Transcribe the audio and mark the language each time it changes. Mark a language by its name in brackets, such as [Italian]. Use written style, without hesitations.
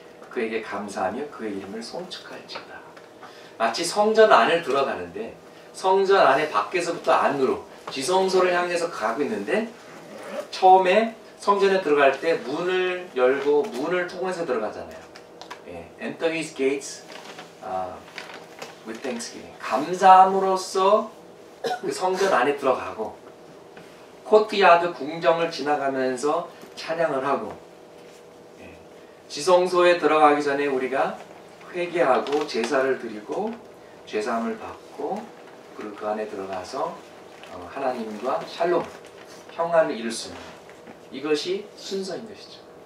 [Korean] 그에게 감사하며 그의 이름을 송축할지어다. 마치 성전 안을 들어가는데 성전 안에 밖에서부터 안으로 지성소를 향해서 가고 있는데 처음에 성전에 들어갈 때 문을 열고 문을 통해서 들어가잖아요. [English] Enter his gates with thanksgiving. [Korean] 감사함으로써 그 성전 안에 들어가고 코트야드 궁정을 지나가면서 찬양을 하고 지성소에 들어가기 전에 우리가 회개하고 제사를 드리고 죄사함을 받고 그리고 그 안에 들어가서 하나님과 샬롬, 평안을 이룰 수 있는 이것이 순서인 것이죠.